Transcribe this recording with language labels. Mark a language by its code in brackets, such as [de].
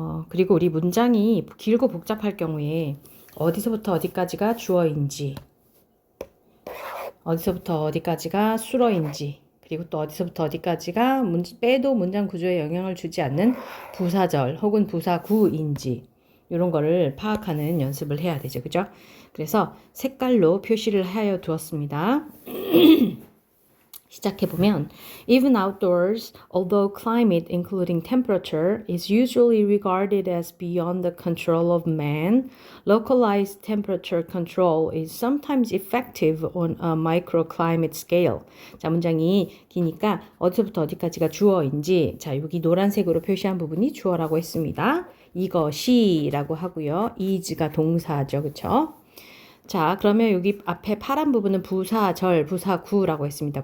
[ko] 그리고 우리 문장이 길고 복잡할 경우에 어디서부터 어디까지가 주어인지, 어디서부터 어디까지가 수어인지, 그리고 또 어디서부터 어디까지가 빼도 문장 구조에 영향을 주지 않는 부사절 혹은 부사구인지 이런 거를 파악하는 연습을 해야 되죠. 그죠? 그래서 색깔로 표시를 하여 두었습니다. 시작해보면 [en] Even outdoors, although climate including temperature is usually regarded as beyond the control of man, localized temperature control is sometimes effective on a microclimate scale. [ko] 자, 문장이 기니까 어디서부터 어디까지가 주어인지, 자, 여기 노란색으로 표시한 부분이 주어라고 했습니다. 이것이라고 하고요. is가 동사죠. 그쵸? 자, 그러면 여기 앞에 파란 부분은 부사절, 부사구라고 했습니다.